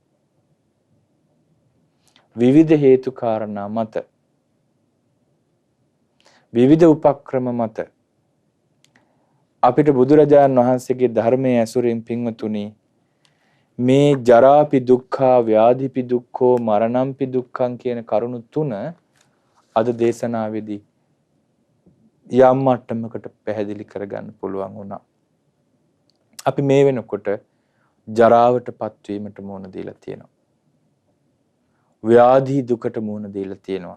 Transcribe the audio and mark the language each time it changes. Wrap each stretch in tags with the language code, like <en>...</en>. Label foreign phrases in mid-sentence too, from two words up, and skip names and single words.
<si>විවිධ හේතු කාරණා මත විවිධ උපක්‍රම මත අපිට බුදුරජාණන් වහන්සේගේ ධර්මයේ ඇසුරින් පින්වතුනි මේ</si> <pi>ජරාපි දුක්ඛා ව්‍යාධිපි දුක්ඛෝ මරණම්පි දුක්ඛං</pi> <si>කියන කරුණු තුන අද දේශනාවේදී යම් මට්ටමකට පැහැදිලි කරගන්න පුළුවන් වුණා. අපි මේ වෙනකොට ජරාවටපත් වීමට මුහුණ දීලා තියෙනවා. ව්‍යාධි දුකට මුහුණ දීලා තියෙනවා.</si>